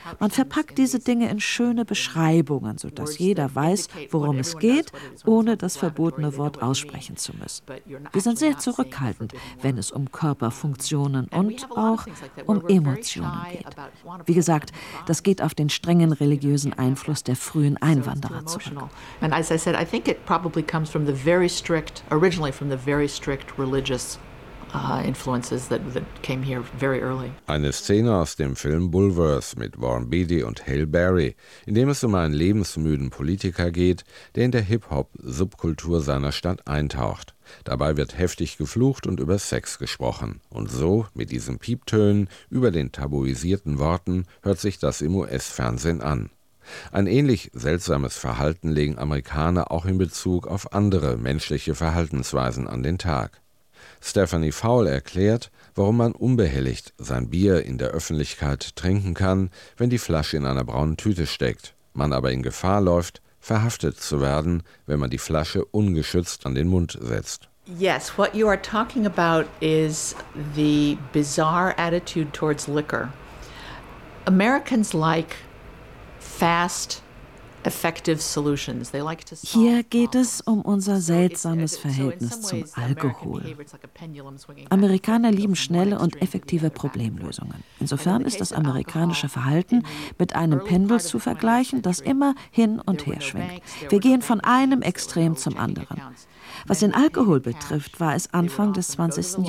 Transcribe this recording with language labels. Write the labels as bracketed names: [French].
[German] Man verpackt diese Dinge in schöne Beschreibungen, sodass jeder weiß, worum es geht, ohne das verbotene Wort aussprechen zu müssen. Wir sind sehr zurückhaltend, wenn es um Körperfunktionen und auch um Emotionen geht. Wie gesagt, das geht auf den strengen religiösen Einfluss der frühen Einwanderer zurück. [English] And as I said, I think it probably comes from the very strict, originally from the very strict religious influences that came here very early. [German] Eine Szene aus dem Film Bullworth mit Warren Beatty und Halle Berry, in dem es um einen lebensmüden Politiker geht, der in der Hip-Hop-Subkultur seiner Stadt eintaucht. Dabei wird heftig geflucht und über Sex gesprochen. Und so, mit diesen Pieptönen, über den tabuisierten Worten, hört sich das im US-Fernsehen an. Ein ähnlich seltsames Verhalten legen Amerikaner auch in Bezug auf andere menschliche Verhaltensweisen an den Tag. Stephanie Fowle erklärt, warum man unbehelligt sein Bier in der Öffentlichkeit trinken kann, wenn die Flasche in einer braunen Tüte steckt, man aber in Gefahr läuft, verhaftet zu werden, wenn man die Flasche ungeschützt an den Mund setzt. [English] Yes, what you are talking about is the bizarre attitude towards liquor. Americans like fast, effective solutions. They like to solve. [German] Hier geht es um unser seltsames Verhältnis zum Alkohol. Amerikaner lieben schnelle und effektive Problemlösungen. Insofern ist das amerikanische Verhalten mit einem Pendel zu vergleichen, das immer hin und her schwingt. Wir gehen von einem Extrem zum anderen. Was den Alkohol betrifft, war es Anfang des 20.